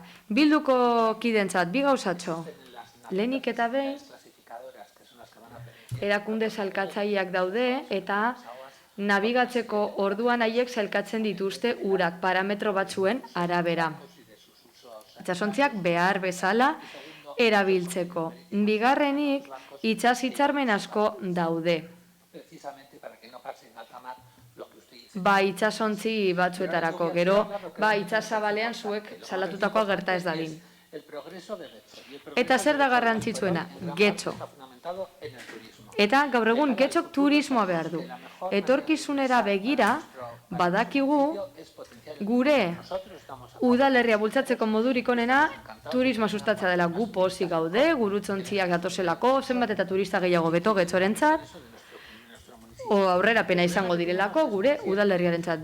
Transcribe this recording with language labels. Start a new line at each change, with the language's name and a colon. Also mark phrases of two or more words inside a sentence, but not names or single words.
Basque: Bilduko kidentzat, bi gauzatxo. Lehenik eta behin, erakunde salkatzaileak daude eta nabigatzeko orduan haiek salkatzen dituzte urak parametro batzuen arabera. Itsasontziak behar bezala erabiltzeko. Bigarrenik, itsas hitzarmen asko daude.
Spanish: precisamente para que no pase en alta mar lo que usted dice.
Basque: Itsasontzi batzuetarako, gero, itsasabalean zuek salatutakoa gerta ez dadin.
Spanish: El progreso de Getxo. Y el progreso
Basque: Eta zer da garrantzitsuena? Getxo.
Spanish: está fundamentado en el turismo.
Basque: Eta gaur egun Getxok turismoa behar du. Etorkizunera begira, badakigu gure udalerria bultzatzeko modurik onena turismoa sustatzea dela. Gu pozik gaude, gurutzontziak datozelako, zenbat eta turista gehiago beto Getxorentzat, aurrerapena izango direlako gure udalerriarentzat.